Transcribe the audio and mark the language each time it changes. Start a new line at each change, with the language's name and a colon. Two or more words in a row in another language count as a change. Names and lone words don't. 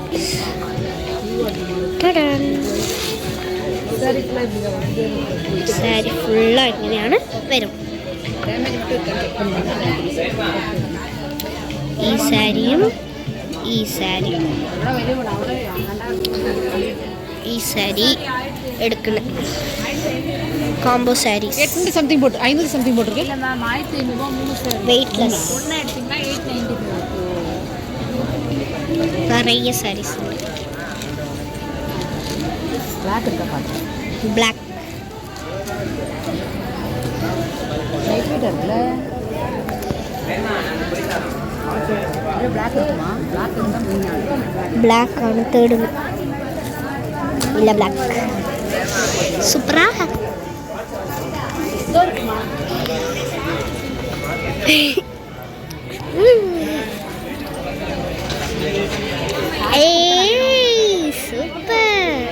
Malayalam: സാരി ഫുള്ള് ഇങ്ങനെയാണ് വരും. ഈ സാരിയും ഈ സാരിയും ഈ സാരി എടുക്കണ കോംബോ സാരീസ്.
Tamil: 800 something போட்டு 500 something போட்டுருக்கு. இல்ல மேம் 1500 வெயிட்லெஸ். ஒண்ணா எடுத்தீங்கன்னா 890 நிறைய சாரீஸ் ഉണ്ട്. black இருக்கா பாருங்க. black லைட் வெயிட் இருக்குல. இது black இருக்குமா? black இருந்தா மீனா.
Malayalam: black ആണ് തേർഡ്. ഇല്ല black സൂപ്പറാ. സൂപ്പർ.